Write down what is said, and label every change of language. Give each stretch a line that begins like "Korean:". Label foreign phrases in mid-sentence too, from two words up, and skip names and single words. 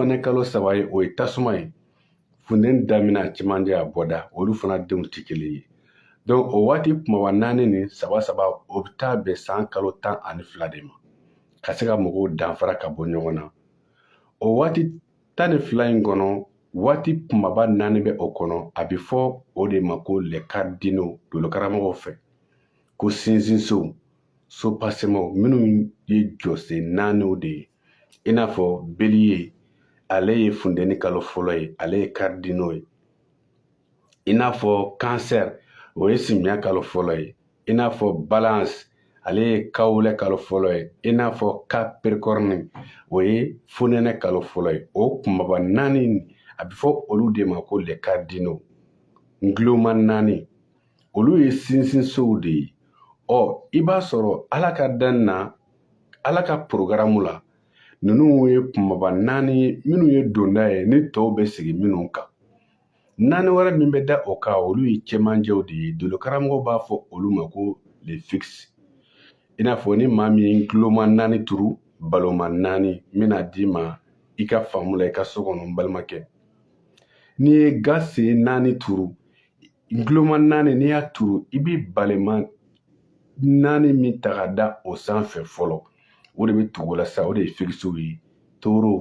Bambara: ye kalo 3 ye o ye tasuma ye funteni damina cɛmancɛ a bɔda olu fana denw ti kelen ye donc o waati kumaba 4 ni 3 o bɛ taa bɛn san kalo 12 de ma ka se ka mɔgɔw danfara ka bɔ ɲɔgɔn na o waati 12 in kɔnɔ waati kumaba 4 bɛ o kɔnɔ a bɛ fɔ o de ma ko
French: les cardinaux
Bambara: Dolo karamɔgɔw fɛ ko sinsinsow sopasemaw minnu ye jɔsen 4 de ye i n'a fɔ Bélier ale ye funteni kalo fɔlɔ ye ale ye cardinaux ye i n'a fɔ Cancer o ye simiya kalo fɔlɔ ye i n'a fɔ Balance ale ye kawulɛ kalo fɔlɔ ye i n'a fɔ Capricorne o ye fonɛnɛ kalo fɔlɔ ye o kumaba 4 a bɛ fɔ olu de ma ko
French: les cardinaux
Bambara: nguloma 4 olu ye sinsinsow de ye i b'a sɔrɔ Ala ka dan na Ala ka programme la ninnu ye kumaba 4 ye minnu ye donda ye ni tɔw bɛ sigi minnu kan 4 wɛrɛ min bɛ da o kan olu ye cɛmancɛw de ye Dolo karamɔgɔ b'a fɔ olu ma ko
French: les fixes
Bambara: i n'a fɔ ni maa min ye nguloma 4 turu baloma 4 n bɛna d'i ma i ka faamu la i ka so kɔnɔ n balimakɛ n'i ye gase 4 turu nguloma 4 n'i y'a turu i bɛ balema 4 min ta ka da o sanfɛ fɔlɔ o de bɛ tugu la sa o de ye fixes ye Taureau